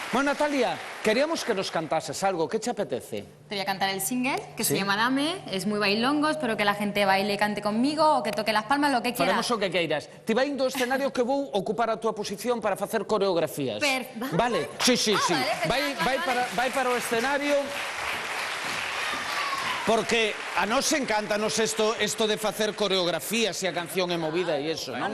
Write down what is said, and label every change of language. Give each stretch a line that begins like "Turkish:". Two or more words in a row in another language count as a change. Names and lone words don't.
Spanish: Bueno, Natalia, queríamos que nos cantases algo. ¿Qué te apetece? Te voy a cantar el single, que se llama Dame. Es muy bailongo, espero que la gente baile y cante conmigo o que toque las palmas, lo que quiera.
Galician: Faremos o que queiras. Ti vai do escenario que vou ocupar a tua posición para facer coreografías.
Spanish: Vale? Sí. Vale,
Galician: Vai para o escenario... Porque a nos encántanos esto de facer coreografías e a canción é movida e eso, non?